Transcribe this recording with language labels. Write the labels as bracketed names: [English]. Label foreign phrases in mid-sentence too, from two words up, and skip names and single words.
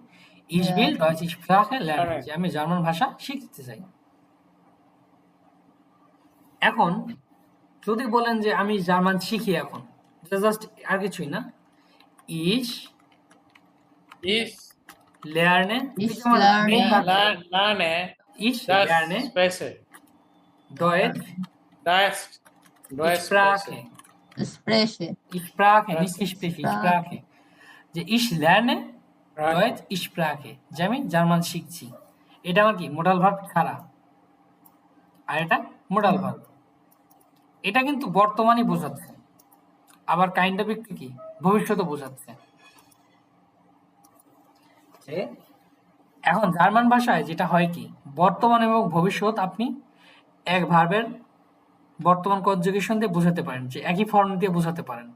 [German] Ich will Deutsche Sprache lernen, Lernen. [Bangla] যে আমি জার্মান ভাষা শিখতে চাই। এখন যদি বলেন যে আমি জার্মান শিখি এখন, জাস্ট আর কিছুই না, [German] ich Is. lerne, Ich [Bangla] এই যে আমার [German] lerne. [Bangla] main ভাগ, [German] Lerne. ich Das lerne Spreche. Deutsch Das. Deutsch Sprache, Spreche. স্প্রেশে Sprache, Das nicht ich spreche, Sprache. Sprache, যে ich lerne Sprache. Deutsch Sprache, [Bangla] যে আমি জার্মান শিখছি। এটা আমার কি [English] modal verb [Bangla] খাড়া, আর এটা [English] modal verb. [Bangla] এটা কিন্তু বর্তমানই বোঝাচ্ছে, আবার [English] kind of [Bangla] একটু কি ভবিষ্যৎও বোঝাচ্ছে। যে এখন জার্মান ভাষায় যেটা হয় কি, বর্তমান এবং ভবিষ্যৎ আপনি এক ভার্বের বর্তমান কনজুগেশন দিয়ে বোঝাতে পারেন, যে একই ফর্ম দিয়ে বোঝাতে পারেন।